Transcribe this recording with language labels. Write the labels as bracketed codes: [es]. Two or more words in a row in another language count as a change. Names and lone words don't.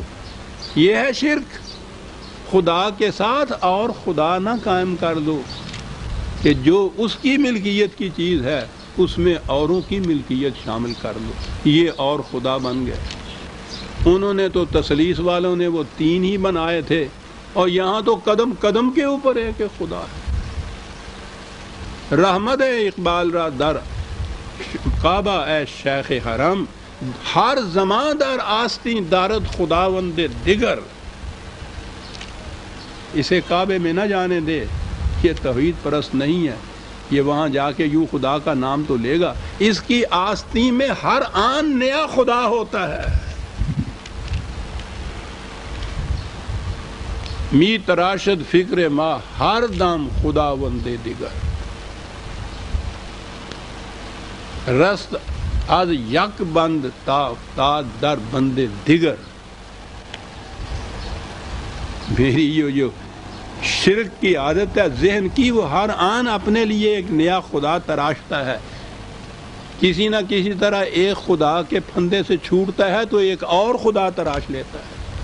[ur] یہ ہے شرک، خدا کے ساتھ اور خدا نہ قائم کر دو کہ جو اس کی ملکیت کی چیز ہے اس میں اوروں کی ملکیت شامل کر لو، یہ اور خدا بن گئے۔ انہوں نے تو تثلیث والوں نے وہ تین ہی بنائے تھے، اور یہاں تو قدم قدم کے اوپر ہے کہ خدا ہے۔ [fa] رحمت اقبال را در کعبہ اے شیخ حرم، ہر زمان در آستین دارد خداوند دیگر۔ [ur] اسے کعبے میں نہ جانے دے، یہ توحید پرست نہیں ہے، یہ وہاں جا کے یوں خدا کا نام تو لے گا، اس کی آستین میں ہر آن نیا خدا ہوتا ہے۔ [fa] می تراشد فکر ما ہر دم خداوند دیگر، رست از یک بند تا در بند دیگر۔ [ur] میری یہ جو شرک کی عادت ہے ذہن کی، وہ ہر آن اپنے لیے ایک نیا خدا تراشتا ہے، کسی نہ کسی طرح ایک خدا کے پھندے سے چھوٹتا ہے تو ایک اور خدا تراش لیتا ہے۔